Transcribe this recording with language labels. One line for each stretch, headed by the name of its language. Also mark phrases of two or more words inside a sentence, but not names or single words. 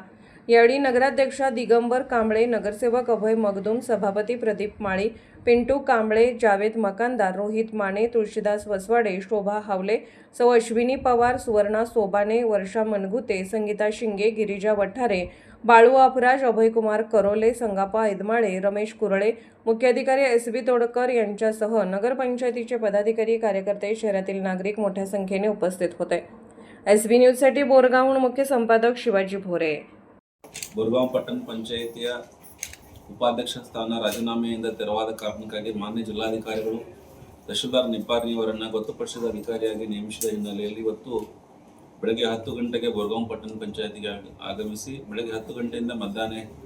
Marathi: यावेळी नगराध्यक्षा दिगंबर कांबळे, नगरसेवक अभय मगदूम, सभापती प्रदीप माळी, पिंटू कांबळे, जावेद मकानदार, रोहित माने, तुळशीदास वसवाडे, शोभा हावले, सौ अश्विनी पवार, सुवर्णा सोबाने, वर्षा मनगुते, संगीता शिंगे, गिरिजा वठारे, बाळू अपराज, अभयकुमार करोले, संगापा ऐदमाळे, रमेश कुरळे, मुख्याधिकारी SB तोडकर यांच्यासह नगरपंचायतीचे पदाधिकारी, कार्यकर्ते, शहरातील नागरिक मोठ्या संख्येने उपस्थित होते. SB न्यूजसाठी बोरगावहून मुख्य संपादक शिवाजी भोरे.
Kannada: बोरगाव ಪಟ್ಟಣ ಪಂಚಾಯಿತಿಯ ಉಪಾಧ್ಯಕ್ಷ ಸ್ಥಾನ ರಾಜೀನಾಮೆಯಿಂದ ತೆರವಾದ ಕಾರಣಕ್ಕಾಗಿ ಮಾನ್ಯ ಜಿಲ್ಲಾಧಿಕಾರಿಗಳು ತಹಶೀಲ್ದಾರ್ ನಿಪ್ಪಾಣಿಯವರನ್ನು ಗೊತ್ತುಪಡಿಸಿದ ಅಧಿಕಾರಿಯಾಗಿ ನೇಮಿಸಿದ ಹಿನ್ನೆಲೆಯಲ್ಲಿ ಇವತ್ತು ಬೆಳಗ್ಗೆ 10 ಗಂಟೆಗೆ ಬೋರಗಾಂವ್ ಪಟ್ಟಣ ಪಂಚಾಯಿತಿಗೆ ಆಗಮಿಸಿ ಬೆಳಗ್ಗೆ 10 ಗಂಟೆಯಿಂದ ಮಧ್ಯಾಹ್ನ